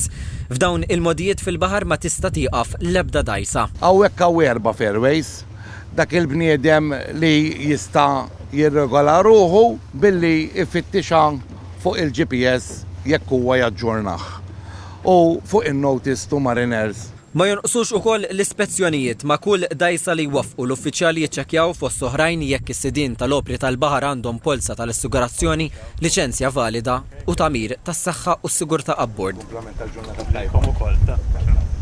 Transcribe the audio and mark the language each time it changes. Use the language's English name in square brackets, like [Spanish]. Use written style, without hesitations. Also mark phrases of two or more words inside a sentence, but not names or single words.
[Maltese] F'dawn il-modijiet fil-baħar ma tista' tieqaf l-ebda dajsa. Hawnhekk hawn 4 fairways, dak il-bniedem li jista' jirregola ruħu billi ifittixa fuq il-GPS jekk huwa jaġġornah u fuq in- [English] notice to mariners. [Maltese] Ma jonqsux ukoll l-ispezzjonijiet ma' kull dajsa li jwaffqu l-uffiċjali jiċċekkjaw fost oħrajn jekk is-sidien tal-opri tal-baħar għandhom polza tal-assigurazzjoni, liċenzja valida u tamir tas-saħħa u s-sigurtà abbord.